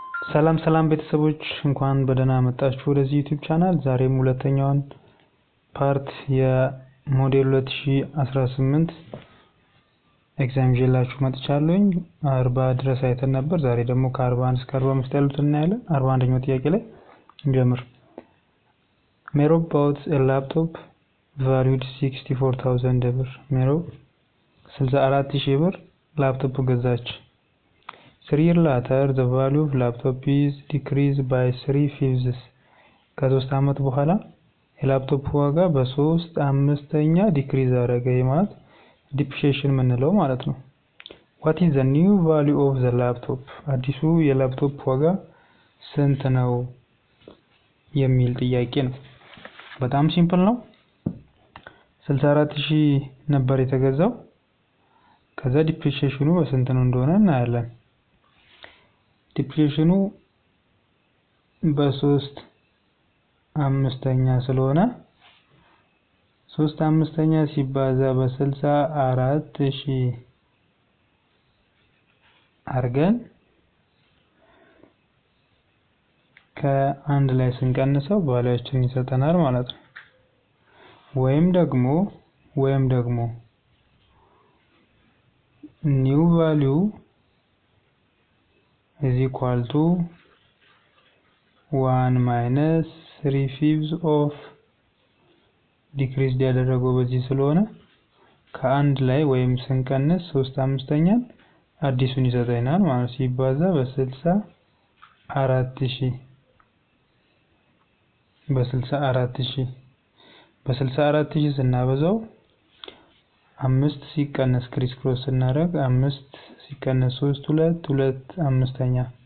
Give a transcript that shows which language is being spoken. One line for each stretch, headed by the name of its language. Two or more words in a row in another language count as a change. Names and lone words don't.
Amharic: ሰላም ሰላም ቤተሰቦች እንኳን በደህና መጣችሁ ወደዚህ
English: YouTube channel።
Amharic: ዛሬም ሁለተኛውን ፓርት የሞዴል 2018 ኤግዛም ይዤላችሁ መጥቻለሁኝ። 40 ድረስ አይተን ነበር። ዛሬ ደግሞ ከ41 እስከ 45 ያሉትን እናያለን። 41ኛው ጥያቄ ላይ እንጀምር። ሜሮብ
English: bought a laptop valued
Amharic: 64,000 ብር። ሜሮብ 64,000 ብር ላፕቶፕ ገዛች።
English: 3 years later, the value of laptop is decreased by 3/5.
Amharic: ከ3 ዓመት በኋላ የላፕቶፕ ዋጋ በ3/5 ዲክሪዝ አደረገ። ማለት ዲፕሪሺዬሽን የምንለው ማለት ነው።
English: What is the new value of the laptop?
Amharic: አዲሱ የላፕቶፕ ዋጋ ስንት ነው የሚል ጥያቄ ነው። በጣም ሲምፕል ነው። 64,000 ነበር የተገዛው። ከዛ ዲፕሪሺዬሽኑ በስንት ነው እንደሆነ እናያለን። ዲፕሪሺዬሽኑ በ3/5 ስለሆነ 3/5 ሲባዛ በ64,000 አርገን ከአንድ ላይ ስንቀንሰው ቫልዩአችን ይሰጠናል ማለት ነው። ወይም ደግሞ
English: new value is equal to 1 minus 3/5 of decreased
Amharic: ያደረገው በዚህ ስለሆነ ከአንድ ላይ ወይም ስንቀንስ 3/5 አዲሱን ይሰጠናል ማለት ሲባዛ በ64,000 ስናበዛው 5 ሲቀነስ
English: criss cross
Amharic: ስናደርግ 5 ሲቀነስ 3 2/5